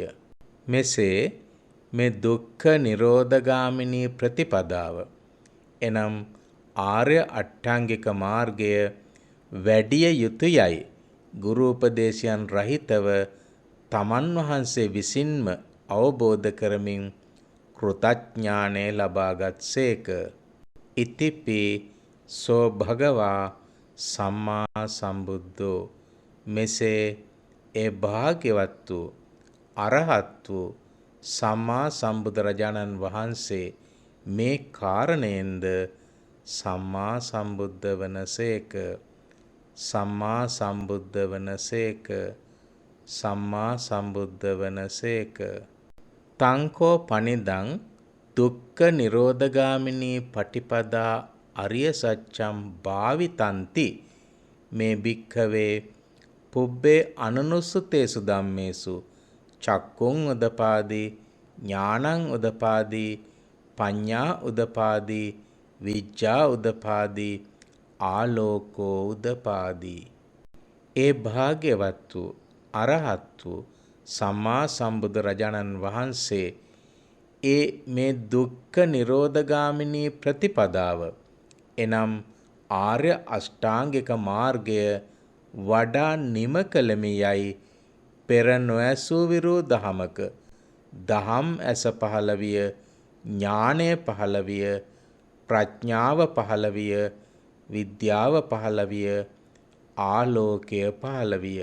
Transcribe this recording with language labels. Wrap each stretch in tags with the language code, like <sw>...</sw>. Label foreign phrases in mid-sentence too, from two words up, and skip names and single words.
<si>මෙසේ මේ දුක්ඛ නිරෝධගාමිනී ප්‍රතිපදාව එනම් ආර්ය අට්ඨාංගික මාර්ගය වැඩිය යුතුයයි ගුරු උපදේශයන් රහිතව තමන් වහන්සේ විසින්ම අවබෝධ කරමින් කෘතඥානය ලබාගත්සේක.</si> <pi>ඉතිපි සෝ භගවා සම්මා සම්බුද්ධෝ</pi> <si>මෙසේ ඒ භාග්‍යවත් වූ අරහත් වූ සම්මා සම්බුදුරජාණන් වහන්සේ මේ කාරණයෙන්ද සම්මා සම්බුද්ධ වනසේක. සම්මා සම්බුද්ධ වනසේක. සම්මා සම්බුද්ධ වනසේක.</si> <pi>තංකෝ පනිදං දුක්ඛ නිරෝධගාමිනී පටිපදා අරිය සත්‍යං භාවිතන්ති මේ භික්ඛවේ පුබ්බේ අනනුසුතේසු ධම්මේසු චක්කුං උදපාදී ඥානං උදපාදී පඤ්ඤා උදපාදී විච්ඡා උදපාදී ආලෝකෝ උදපාදී.</pi> <si>ඒ භාග්‍යවත් වූ අරහත් වූ සම්මා සම්බුදුරජාණන් වහන්සේ ඒ මේ දුක්ඛ නිරෝධගාමිනී ප්‍රතිපදාව එනම් ආර්ය අෂ්ටාංගික මාර්ගය වඩා නිම කළමියයි පෙර නොඇසූ විරු දහමක දහම් ඇස පහළ විය, ඥානය පහළ විය, ප්‍රඥාව පහළ විය, විද්‍යාව පහළ විය, ආලෝකය පහළ විය.</si>